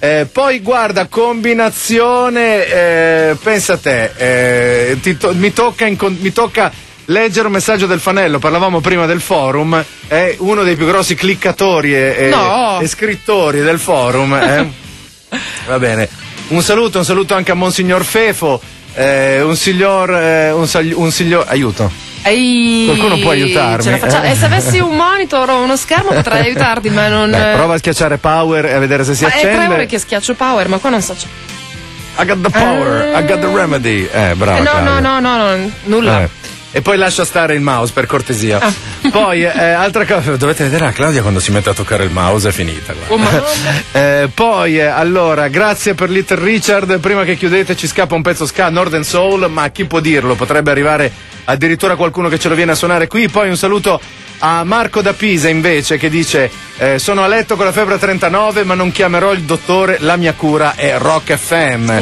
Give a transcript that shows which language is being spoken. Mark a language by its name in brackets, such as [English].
[Italian] Poi guarda, combinazione, pensa a te, mi tocca leggere un messaggio del fanello, parlavamo prima del forum, è uno dei più grossi cliccatori e scrittori del forum, va bene, un saluto anche a Monsignor Fefo, un signor, aiuto. Qualcuno può aiutarmi? E se avessi un monitor o uno schermo potrei aiutarti, ma non. Beh, prova a schiacciare power e a vedere se si accende. È 3 ore che schiaccio power, ma qua non so. [English] I got the power, I got the remedy. [Italian] Bravo. No, nulla. E poi lascia stare il mouse, per cortesia. Poi, altra cosa, dovete vedere a Claudia quando si mette a toccare il mouse, è finita. Poi, allora, grazie per Little Richard. Prima che chiudete ci scappa un pezzo ska, Northern Soul, ma chi può dirlo? Potrebbe arrivare addirittura qualcuno che ce lo viene a suonare qui. Poi un saluto a Marco da Pisa, invece, che dice sono a letto con la febbre 39, ma non chiamerò il dottore, la mia cura è Rock FM.